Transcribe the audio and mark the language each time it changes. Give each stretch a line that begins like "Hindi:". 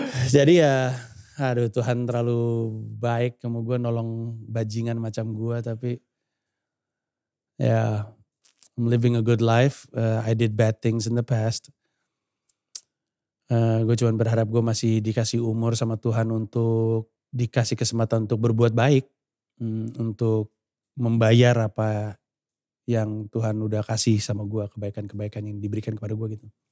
Indonesian: Jadi ya, aduh Tuhan terlalu baik. Kamu gue nolong bajingan macam gue. Tapi ya,
English: I'm living a good life. I did bad things in the past.
Indonesian: Gue cuma berharap gue masih dikasih umur sama Tuhan untuk dikasih kesempatan untuk berbuat baik. Untuk membayar apa yang Tuhan udah kasih sama gue. Kebaikan-kebaikan yang diberikan kepada gue gitu.